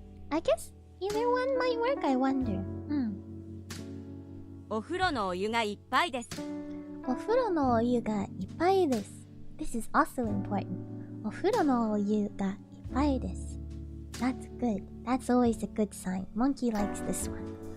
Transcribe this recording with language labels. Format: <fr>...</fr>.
<en>I guess either one might work, I wonder.</en> <ja>お風呂のお湯がいっぱいです。お風呂のお湯がいっぱいです。</ja> <en>This is also important. お風呂のお湯がいっぱいです。 That's good. That's always a good sign. Monkey likes this one.</en>